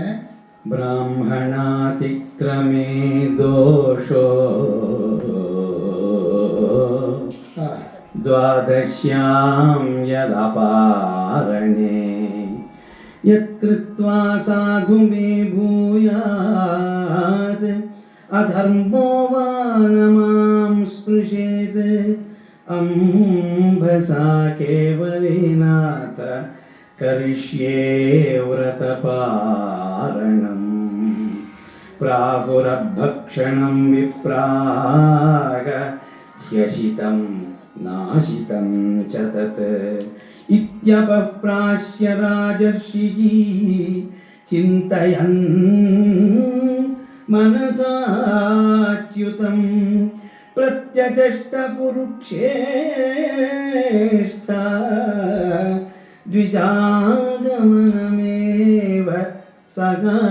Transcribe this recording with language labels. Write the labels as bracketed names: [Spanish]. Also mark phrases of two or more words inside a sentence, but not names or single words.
[Sanskrit] ಬ್ರಾಹ್ಮಣಾತಿಕ್ರಮೇ ದೋಷೋ ದ್ವಾದಶ್ಯಾಂ ಯದಪಾರಣೆ ಯತ್ಕೃತ್ವಾ ಸಾಧು ಮೇ ಭೂಯಾತ್ ಅಧರ್ಮೋ ವಾ ನ ಮಾಂ ಸ್ಪೃಶೇತ್ ಅಂಬಸಾ ಕೇವಲೇನಾಥ ಕರಿಷ್ಯೇ ವ್ರತಪಾರಣಂ ಪ್ರಾಹುರಭಕ್ಷಣಂ ವಿಪ್ರಾಗ ಹ್ಯಶಿತಂ ನಾಶಿತಂ ಚ ತತ್ ಇತ್ಯಪಪ್ರಾಶ್ಯ ರಾಜರ್ಷಿಃ ಚಿಂತಯನ್ ಮನಸಾಚ್ಯುತಂ ಪ್ರತ್ಯಚಷ್ಟ ಕುರುಕ್ಷೇಷ್ಠ ದ್ವಿಜಾಗಮನಮೇವ ಸಗ.